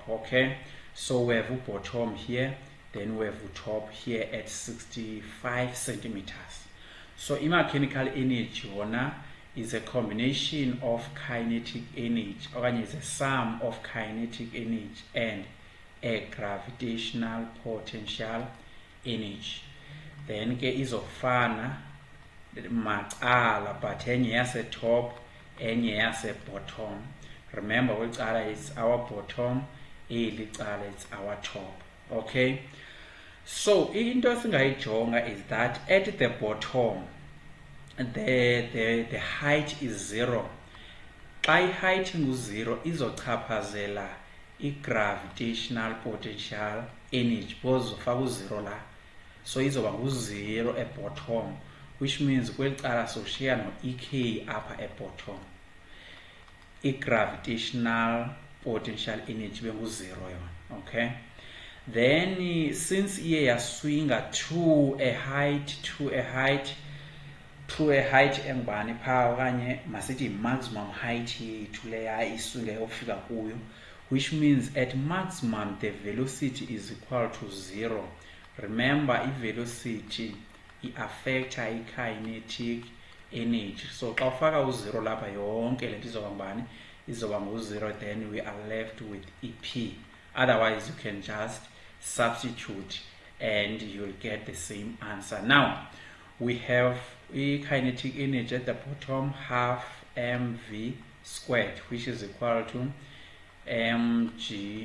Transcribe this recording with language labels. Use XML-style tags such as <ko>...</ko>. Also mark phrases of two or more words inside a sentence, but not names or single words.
<en>Okay, so we have a bottom here, then we have a top here at 65 centimeters. So mechanical energy is a combination of kinetic energy, or is a sum of kinetic energy and a gravitational potential energy.</en> <xh>Then ke izofana macala, but enye yase top, enye yase bottom.</xh> <en>Remember kwicala it's our bottom, elicala it's our top. Okay, so</en> <xh>into esingayijonga</xh> <en>is that at the bottom the height is 0.</en> <xh>Xa height ngu-0 izochaphazela</xh> <en>i-gravitational potential energy</en> <xh>because uzofaka u-0 la, so izoba ngu-0</xh> <en>at bottom, which means</en> <xh>kweli cala soshiya no-ek apha</xh> <en>at bottom, i-gravitational potential energy</en> <xh>bengu-0 yona. Okay, then since iye yaswinga</xh> <en>to a height</en> <xh>engubani pha okanye masithi</xh> <en>maximum height</en> <xh>yethu leya iswinga yofika kuyo,</xh> <en>which means at maximum the velocity is equal to 0.</en> <xh>Remember i-velocity i-affecta</xh> <en>i-kinetic energy,</en> <xh>so xa ufaka u-0 lapha yonke lento izoba ngubani, izoba ngu-0,</xh> <en>then we are left with EP. Otherwise you can just substitute and you'll get the same answer. Now we have kinetic energy at the bottom, half mv squared, which is equal to mgh.</en>